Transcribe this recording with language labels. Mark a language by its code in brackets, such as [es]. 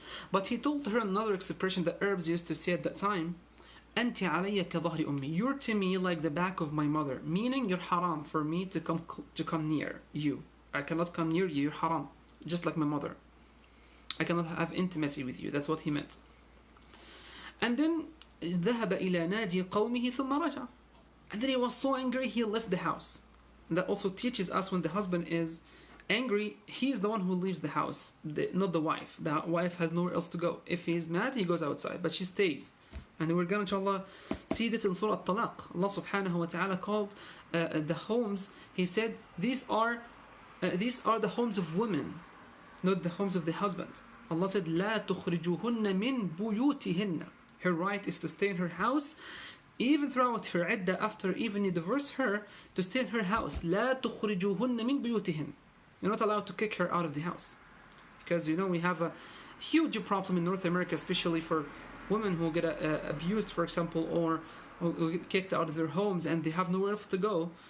[en] But he told her another expression that Arabs used to say at that time, [ar] أنت علي كظهر أمي. [en] You're to me like the back of my mother, meaning you're haram for me to come near you. I cannot come near you, you're haram, just like my mother. I cannot have intimacy with you. That's what he meant. And then [ar] ذهب إلى نادي قومه ثم رجع. [en] And then he was so angry, he left the house. And that also teaches us when the husband is angry, he is the one who leaves the house, not the wife. The wife has nowhere else to go. If he is mad, he goes outside, but she stays. And we're going to, inshallah, see this in Surah At-Talaq. Allah subhanahu wa ta'ala called the homes, he said, these are the homes of women, not the homes of the husband. Allah said, [ar] لا تخرجوهن من بيوتهن. [en] Her right is to stay in her house, even throughout her iddah, after even you divorce her, to stay in her house. [ar] لا تخرجوهن من بيوتهن. [en] You're not allowed to kick her out of the house. Because, we have a huge problem in North America, especially for women who get abused, for example, or who get kicked out of their homes and they have nowhere else to go.